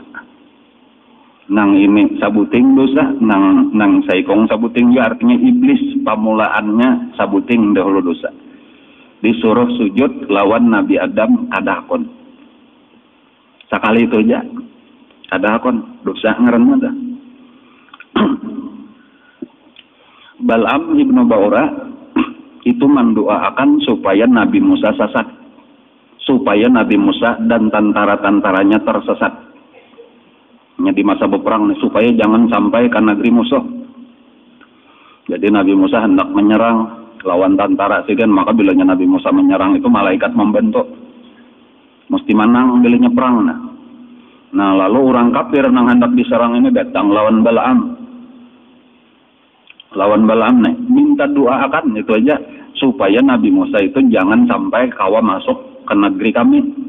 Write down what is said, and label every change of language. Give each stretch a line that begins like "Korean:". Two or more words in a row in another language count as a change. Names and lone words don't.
Banjar: Nang ini sabuting dosa, nang saikong sabuting juga artinya iblis pamulaannya sabuting dahulu dosa. Disuruh sujud lawan Nabi Adam kadakon. Sekali itu aja kadakon dosa ngeren dah.
Indonesian: Bal'am ibnu Ba'ura itu mendoakan supaya Nabi Musa sesat, supaya Nabi Musa dan tentara-tentaranya tersesat. Di masa berperang supaya jangan sampai ke negeri musuh.
Banjar: Jadi Nabi Musa hendak menyerang lawan tentara sidin, maka bilanya Nabi Musa menyerang itu malaikat membentuk mesti menang bilanya perang. Nah lalu orang kafir nang hendak diserang ini datang lawan Bal'am nih minta doakan itu aja supaya Nabi Musa itu jangan sampai kawa masuk ke negeri kami.